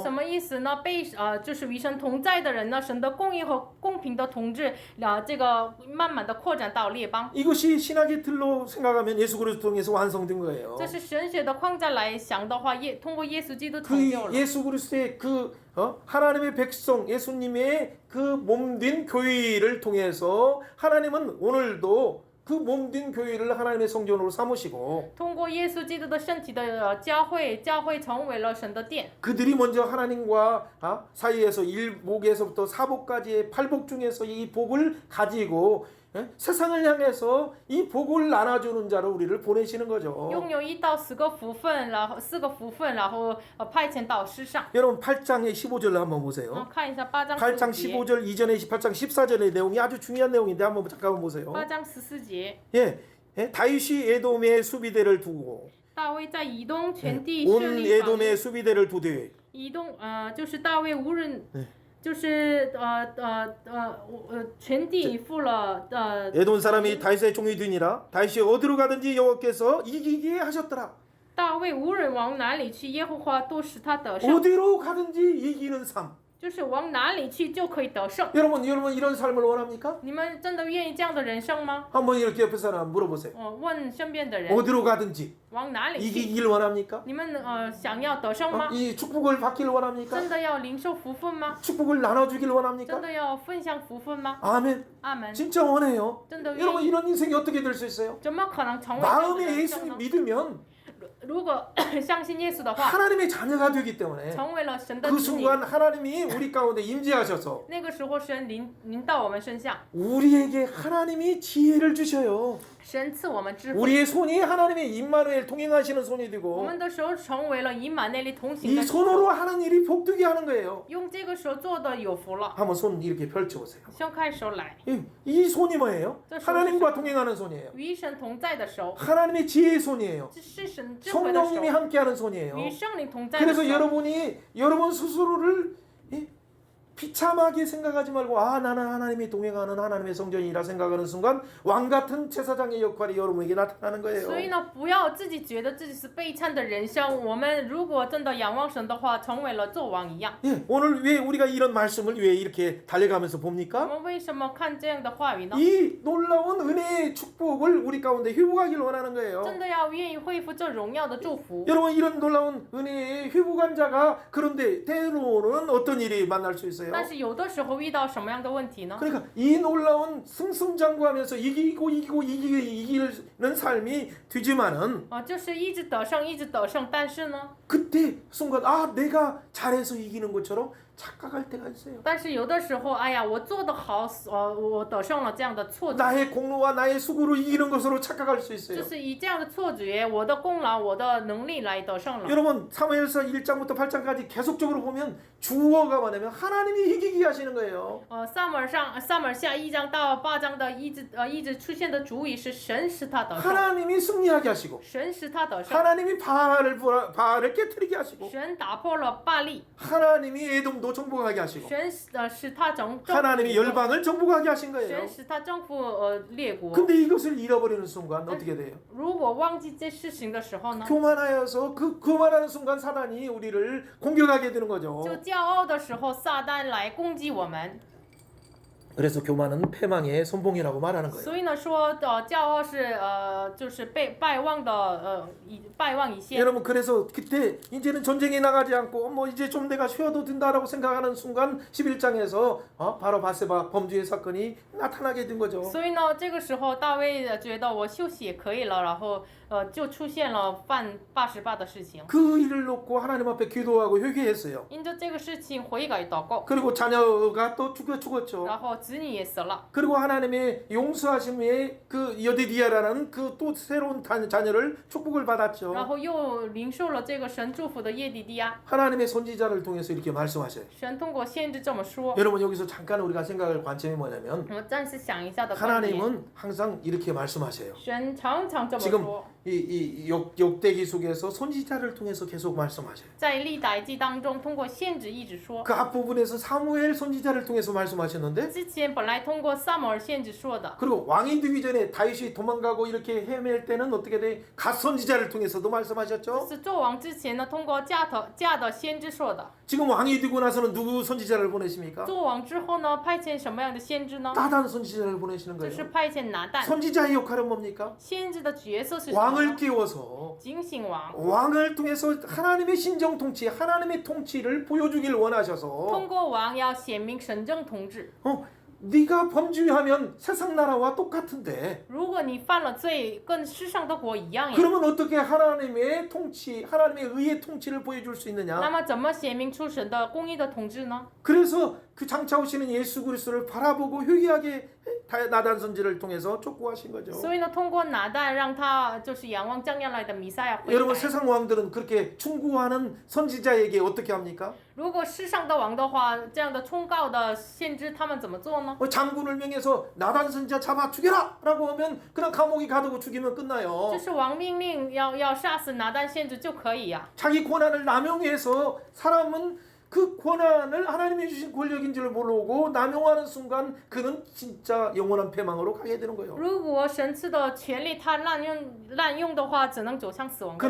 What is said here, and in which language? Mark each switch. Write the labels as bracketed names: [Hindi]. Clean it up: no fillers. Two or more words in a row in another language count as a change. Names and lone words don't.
[Chinese] 什么意思呢？就是与神同在的人呢，神的公义和公平的统治，这个慢慢的扩展到列邦。 [Korean] 이것이 신학의 틀로 생각하면 예수 그리스도 통해서 완성된 거예요. [Chinese] 这是神学的框架来想的话，通过耶稣基督 [Korean] 그 [Chinese] 成就了。 [Korean] 예수 그리스도의 그 하나님의 백성 예수님의 그 몸된 교회를 통해서 하나님은 오늘도 그 몸된 교회를 하나님의 성전으로 삼으시고 [Chinese] 通过耶稣基督的身体的教会，教会成为了神的殿。 [Korean] 그들이 먼저 하나님과 사이에서 일복에서부터 사복까지의 팔복 중에서 이 복을 가지고 세상을 향해서 이 복을 나눠주는 자로 우리를 보내시는 거죠. [Chinese] 拥有1到4个福分，然后4个福分，然后派遣到世上。 [Korean] 여러분 8장의 15절을 한번 보세요. [Chinese] 看一下8章 [Korean] 8장 [Chinese] 14节。 [Korean] 15절 이전에 8장 14절의 내용이 아주 중요한 내용인데 한번 잠깐만 보세요. [Chinese] 8 章14节， [Korean] 다윗이 에돔의 수비대를 두고 [Chinese] 大卫在以东全地 [Korean] 온 [Chinese] 设立防御。 [Korean] 에돔의 수비대를 두되 [Chinese] 以东就是大卫无人，就是全地付了 [Korean] 에돔 사람이 다윗의 종이 되니라. 다윗이 어디로 가든지 여호와께서 이기게 하셨더라. [Chinese] 大卫无论往哪里去，耶和华都使他得胜， [Korean] 어디로 가든지 이기는 삶. [Chinese] 就是往哪里去就可以得胜。 [Korean] 여러분 이런 삶을 원합니까? [Chinese] 你们真的愿意这样的人生吗？ [Korean] 한번 이렇게 옆에 사람 물어보세요. [Chinese] 问身边的人， [Korean] 어디로 가든지 [Chinese] 往哪里去？ [Korean] 이기길 원합니까? [Chinese] 你们想要得胜吗？ [Korean] 이 축복을 받길 원합니까? [Chinese] 真的要领受福分吗？ [Korean] 축복을 나눠주길 원합니까? [Chinese] 真的要分享福分吗？ [Korean] 아멘. [Chinese] 阿门。 [Korean] 진짜 원해요. [Chinese] 真的愿 [Korean] 여러분 [Chinese] 意？ [Korean] 이런 인생이 어떻게 될 수 있어요? [Chinese] 怎么可能成为这样的 [Korean] 마음에 [Chinese] 人生 [Korean] 예수님 [Chinese] 呢？ [Korean] 믿으면 [Chinese] 如果相信耶稣的话， [Korean] 하나님의 자녀가 되기 때문에 [Chinese] 成为了神的 [Korean] 그 [Chinese] 子女， [Korean] 순간 하나님이 우리 가운데 임재하셔서 [Chinese] 那个时候神临到我们身上， [Korean] 우리에게 하나님이 지혜를 주셔요. [Chinese] 神赐我们智慧。 [Korean] 우리의 손이 하나님의 임마누엘 동행하시는 손이 [Chinese] 我 [Korean] 되고 [Chinese] 们的手成为了以马内利同行 [Korean] 이 [Chinese] 的手， [Korean] 손으로 하는 일이 복되게 하는 거예요. [Chinese] 用这个手做的有福了。 [Korean] 한번 손 이렇게 펼쳐보세요. [Chinese] 伸开手来， [Korean] 이 손이 뭐예요? 저 손이 하나님과 손. 동행하는 손이에요. [Chinese] 与神同在的手， [Korean] 하나님의 지혜의 손이에요. [Chinese] 这是神智慧的手， [Korean] 성령님이 함께하는 손이에요. [Chinese] 与圣灵同在的 [Korean] 그래서 [Chinese] 手。 [Korean] 여러분 스스로를 비참하게 생각하지 말고 나는 하나님이 동행하는 하나님의 성전이라 생각하는 순간 왕 같은 제사장의 역할이 여러분에게 나타나는 거예요. [Chinese] 所以呢，不要自己觉得自己是悲惨的人生。我们如果真的仰望神的话，成为了做王一样。 [Korean] 오늘 왜 우리가 이런 말씀을 왜 이렇게 달려가면서 [Chinese] 我 [Korean] 봅니까? [Chinese] 们为什么看这样的话语呢？ [Korean] 이 놀라운 은혜의 축복을 우리 가운데 회복하길 원하는 거예요. [Chinese] 真的要愿意恢复这荣耀的祝福。 [Korean] 여러분 이런 놀라운 은혜의 회복한 자가 그런데 때로는 어떤 일이 만날 수 있어요? [Chinese] 但是有的时候遇到什么样的问题呢？ [Korean] 그러니까 이 놀라운 승승장구하면서 이기는 삶이 되지만은 [Chinese] 就是一直得胜，一直得胜，但是呢， [Korean] 그때 순간 내가 잘해서 이기는 것처럼 착각할 때가 있어요. [Chinese] 但是有的时候，哎呀，我做得好，我得胜了这样的错觉， [Korean] 나의 공로와 나의 수고로 이기는 것으로 착각할 수 [Chinese] 就 [Korean] 있어요. [Chinese] 是以这样的错觉，我的功劳，我的能力来得胜了。 [Korean] 여러분 사무엘서 1장부터 8장까지 계속적으로 보면 주어가 뭐냐면 하나님이 이기게 하시는 거예요. [Chinese] 撒母耳下1章到8章的一直出现的主语是神使他得胜， [Korean] 하나님이 승리하게 하시고 [Chinese] 神使他得胜， [Korean] 하나님이 바알을 깨뜨리게 하시고 [Chinese] 神打破了巴力， [Korean] 하나님이 에돔도 정복하게 하시고 [Chinese] 神使他征服 [Korean] 하나님이 열방을 정복하게 하신 거예요. [Chinese] 神使他征服列国。 [Korean] 근데 이것을 잃어버리는 순간 어떻게 돼요? [Chinese] 如果忘记这事情的时候呢， [Korean] 교만하여서 교만하는 순간 사단이 우리를 공격하게 되는 거죠. [Chinese] 就骄傲的时候，撒旦来攻击我们。 [Korean] 그래서 교만은 패망의 선봉이라고 말하는 거예요. [Chinese] 所以呢，说骄傲是就是败亡的败亡一线。 [Korean] 여러분 그래서 그때 이제는 전쟁에 나가지 않고 이제 좀 내가 쉬어도 된다라고 생각하는 순간 11장에서 바로 바세바 범죄의 사건이 나타나게 된 거죠. [Chinese] 所以呢，这个时候大卫觉得我休息也可以了，然后就出现了犯88的事情。 [Korean] 그 일을 놓고 하나님 앞에 기도하고 회개했어요. [Chinese] 因着这个事情悔改祷告， [Korean] 그리고 자녀가 또 죽었죠. [Chinese] 然后子女也死了。 [Korean] 그리고 하나님의 용서하심의 그 여디디아라는 그 또 새로운 자녀를 축복을 [Chinese] 然 [Korean] 받았죠. [Chinese] 后又领受了这个神祝福的耶底底亚。 [Korean] 하나님의 선지자를 통해서 이렇게 말씀하셔요. [Chinese] 神通过先知这么说。 [Korean] 여러분 여기서 잠깐 우리가 생각할 관점이 뭐냐면 [Chinese] 我们暂时想一下的观点， [Korean] 하나님은 항상 이렇게 말씀하세요. [Chinese] 神常常这么 [Korean] 지금 [Chinese] 说。 [Korean] 이 역대기 속에서 선지자를 통해서 계속 말씀하셔요. [Chinese] 在历代记当中，通过先知一直说。 [Korean] 그 앞부분에서 사무엘 선지자를 통해서 말씀하셨는데 [Chinese] 之前本来通过撒母耳先知说的， [Korean] 그리고 왕이 되기 전에 다윗이 도망가고 이렇게 헤맬 때는 어떻게 돼? 갓 선지자를 통해서도 말씀하셨죠. [Chinese] 是做王之前呢，通过嫁的先知说的。 [Korean] 지금 왕이 되고 나서는 누구 선지자를 보내십니까? [Chinese] 做王之后呢，派遣什么样的先知呢？ [Korean] 나단 선지자를 보내시는 [Chinese] 就是 [Korean] 거예요. [Chinese] 派遣拿但。 [Korean] 선지자의 역할은 뭡니까? [Chinese] 先知的角色是什么 [Korean] 왕을 [Chinese] 呢？ [Korean] 깨워서 [Chinese] 警醒王， [Korean] 왕을 통해서 하나님의 신정 통치, 하나님의 통치를 보여주길 원하셔서 [Chinese] 通过王要显明神政统治。 [Korean] 네가 범죄하면 세상 나라와 똑같은데 [Chinese] 如果你犯了罪，跟世上的国一样呀， [Korean] 그러면 어떻게 하나님의 통치, 하나님의 의의 통치를 보여줄 수 [Chinese] 那 [Korean] 있느냐? [Chinese] 么怎么显明出神的公义的统治呢？ [Korean] 그래서 그 장차 오시는 예수 그리스도를 바라보고 회개하게 나단 선지를 통해서 촉구하신 거죠. [Chinese] 所以呢，通过拿单让他就是仰望将要来的弥赛亚悔 [Korean] 여러분 [Chinese] 改。 [Korean] 세상 왕들은 그렇게 충고하는 선지자에게 어떻게 합니까? [Chinese] 如果世上的王的话，这样的忠告的先知他们怎么做呢？ [Korean] 장군을 명해서 나단 선지자 잡아 죽여라라고 하면 그냥 감옥에 가두고 죽이면 끝나요. [Chinese] 就是王命令要杀死拿单先知就可以呀、 [Korean] 자기 권한을 남용해서 사람은 그 권한을 하나님이 주신 권력인 줄 모르고 남용하는 순간 그는 진짜 영원한 패망으로 가게 되는 거예요. [Chinese] 如果神赐的权利他滥用的话，只能走向死亡。